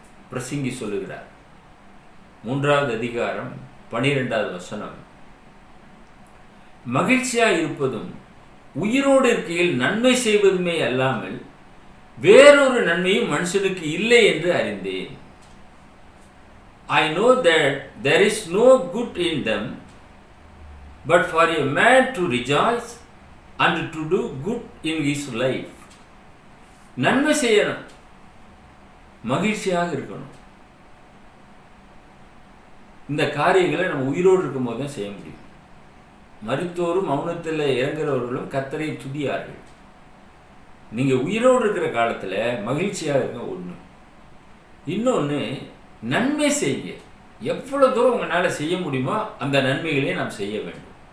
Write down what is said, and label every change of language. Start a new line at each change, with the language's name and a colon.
Tamil: பிரசங்கி சொல்லுகிறார், 3வது அதிகாரம் 12வது வசனம், மகிழ்ச்சியாக இருப்பதும் உயிரோடு இருக்கையில் நன்மை செய்வதுமே அல்லாமல் வேறொரு நன்மையும் மனுஷனுக்கு இல்லை என்று அறிந்தேன்.
English: I know that there is no good in them, but for a man to rejoice and to do good in his life.
Tamil: நன்மை செய்யணும், மகிழ்ச்சியாக இருக்கணும். இந்த காரியங்களை நம்ம உயிரோடு இருக்கும் போது தான் செய்ய முடியும். மரித்தோரும் மௌனத்தில் இறங்குறவர்களும் கர்த்தரை துதியார்கள். நீங்கள் உயிரோடு இருக்கிற காலத்தில் மகிழ்ச்சியாக இருக்க ஒன்று. இன்னொன்று, நன்மை செய்ய எவ்வளோ தூரம் உங்களால் செய்ய முடியுமோ அந்த நன்மைகளையும் நாம் செய்ய வேண்டும்.